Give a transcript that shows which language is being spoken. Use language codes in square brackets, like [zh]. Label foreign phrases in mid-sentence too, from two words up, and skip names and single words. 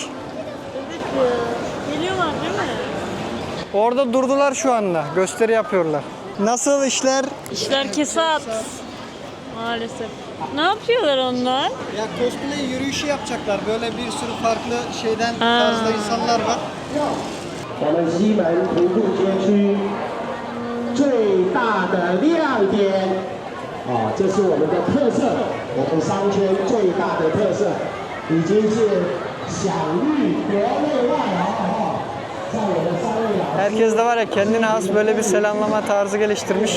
[tr] Geliyorlar değil mi? Orada durdular şu anda. Gösteri yapıyorlar. Nasıl işler? İşler kesat. Maalesef. Ne yapıyorlar onlar? Ya cosplay yürüyüşü yapacaklar. Böyle bir sürü farklı şeyden tarzda insanlar var. [zh] 我们西门徒步街区最大的亮点啊，这是我们的特色，我们商圈最大的特色，已经是享誉国内外啊！在我们三位老师。 [tr] Herkes de var ya kendine has böyle bir selamlama tarzı geliştirmiş.